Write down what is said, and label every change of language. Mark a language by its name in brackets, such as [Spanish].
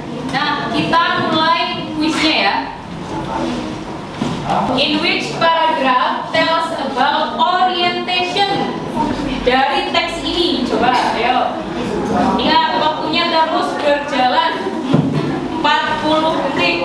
[Indonesian] Nah, kita mulai kuisnya ya. [English] In which paragraph tells about orientation? [Indonesian] Dari teks ini, coba, ayo. Ingat, waktunya terus berjalan 40 detik.